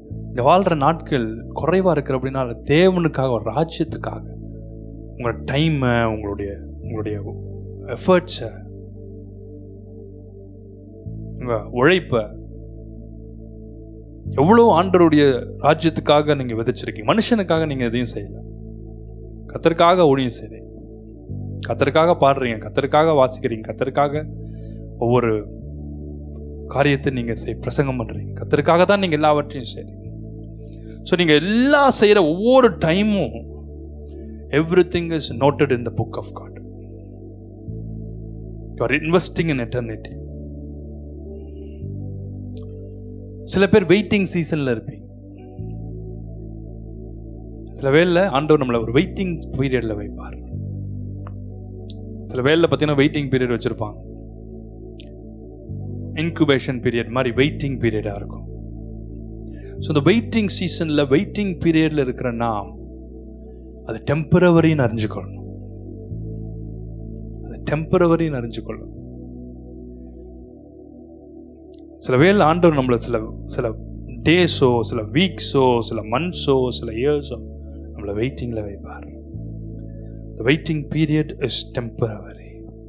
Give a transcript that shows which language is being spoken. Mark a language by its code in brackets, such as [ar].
[ta] இந்த வாழ்ற நாட்கள் குறைவா இருக்கிற அப்படின்னா தேவனுக்காக, ஒரு ராஜ்யத்துக்காக உங்களோட டைமை, உங்களுடைய எஃபர்ட்ஸை, உங்க உழைப்பை எவ்வளவு ஆண்டவருடைய ராஜ்யத்துக்காக நீங்க விதைச்சிருக்கீங்க. மனுஷனுக்காக நீங்க எதையும் செய்யல, கர்த்தருக்காக ஊழியம் செய்றீங்க, கர்த்தருக்காக பாடுறீங்க, கர்த்தருக்காக வாசிக்கிறீங்க, கர்த்தருக்காக ஒவ்வொரு காரியத்தை நீங்க பிரசங்கம் பண்றீங்க, கர்த்தருக்காக தான் நீங்க எல்லாவற்றையும் செய்றீங்க. ஸோ நீங்க எல்லாம் செய்யற ஒவ்வொரு டைமும் [en] everything is noted in the book of God. You are investing in eternity. [ta] சில பேர் வெயிட்டிங் சீசன்ல இருப்பீங்க. சில வேளையில ஆண்டவர் நம்மளை ஒரு வெயிட்டிங் பீரியட்ல வைப்பார். சில வேளையில பார்த்தீங்கன்னா வெயிட்டிங் பீரியட் வச்சிருப்பாங்க. இன்குபேஷன் பீரியட் மாதிரி வெயிட்டிங் பீரியடா இருக்கும். ஸோ இந்த வெயிட்டிங் சீசன்ல, வெயிட்டிங் பீரியட்ல இருக்கிற நாம் அது டெம்பரவரின்னு அறிஞ்சுக்கொள்ளணும். அது டெம்பரவரின்னு அறிஞ்சுக்கொள்ளணும். சில வேளை ஆண்டவர் நம்மளை சில டேஸோ, சில வீக்ஸோ, சில மந்த்ஸோ, சில இயர்ஸோ நம்மளை வெயிட்டிங்ல வைப்பார். [en] The waiting period is temporary.